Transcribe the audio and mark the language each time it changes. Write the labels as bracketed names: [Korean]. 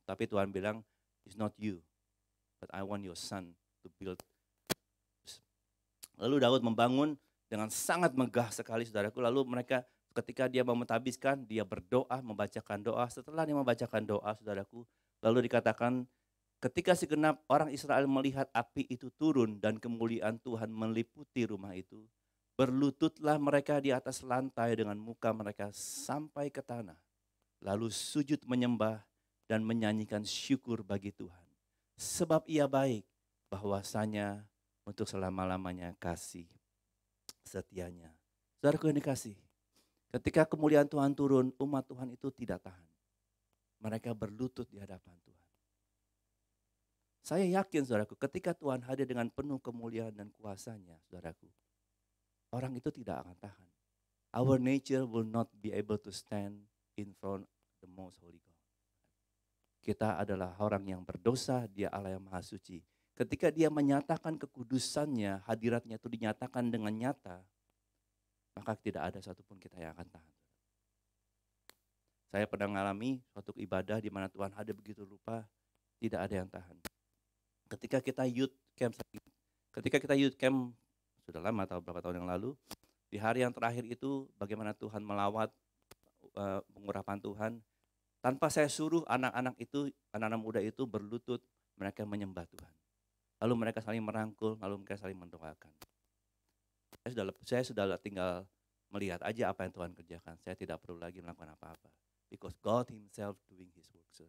[Indonesian] Tapi Tuhan bilang, [English] it's not you, but I want your son to build. [Indonesian] Lalu Daud membangun dengan sangat megah sekali, saudaraku. Lalu mereka ketika dia mau mentabiskan, dia berdoa, membacakan doa. Setelah dia membacakan doa, saudaraku, lalu dikatakan, ketika segenap orang Israel melihat api itu turun dan kemuliaan Tuhan meliputi rumah itu, berlututlah mereka di atas lantai dengan muka mereka sampai ke tanah. Lalu sujud menyembah dan menyanyikan syukur bagi Tuhan. Sebab Ia baik, bahwasanya untuk selama-lamanya kasih setianya. Saudaraku yang dikasih, ketika kemuliaan Tuhan turun, umat Tuhan itu tidak tahan. Mereka berlutut di hadapan Tuhan. Saya yakin, saudaraku, ketika Tuhan hadir dengan penuh kemuliaan dan kuasanya, saudaraku, orang itu tidak akan tahan. [English] Our nature will not be able to stand in front of the most holy God. [Indonesian] Kita adalah orang yang berdosa, Dia Allah yang maha suci. Ketika Dia menyatakan kekudusannya, hadiratnya itu dinyatakan dengan nyata, maka tidak ada satupun kita yang akan tahan. Saya pernah mengalami suatu ibadah di mana Tuhan hadir begitu rupa, tidak ada yang tahan. Ketika kita youth camp sudah lama, atau beberapa tahun yang lalu, di hari yang terakhir itu bagaimana Tuhan melawat pengurapan Tuhan. Tanpa saya suruh anak-anak muda itu berlutut, mereka menyembah Tuhan. Lalu mereka saling merangkul, lalu mereka saling mendoakan. Saya sudah tinggal melihat aja apa yang Tuhan kerjakan. Saya tidak perlu lagi melakukan apa-apa. [English] Because God Himself doing His work.